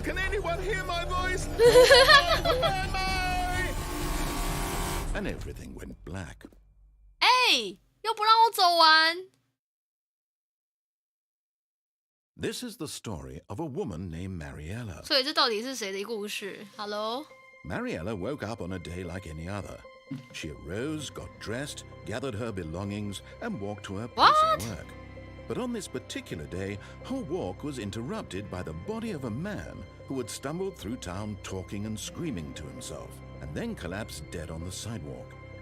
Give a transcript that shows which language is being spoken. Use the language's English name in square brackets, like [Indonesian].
[English] Can anyone hear my voice? Who am I? And everything went black. [Chinese] 又不让我走完。 [English] This is the story of a woman named Mariella. [Chinese] 所以这到底是谁的故事 ？Hello. [English] Mariella woke up on a day like any other. She arose, got dressed, gathered her belongings, and walked to her place of work. But on this particular day, her walk was interrupted by the body of a man who had stumbled through town talking and screaming to himself, and then collapsed dead on the sidewalk.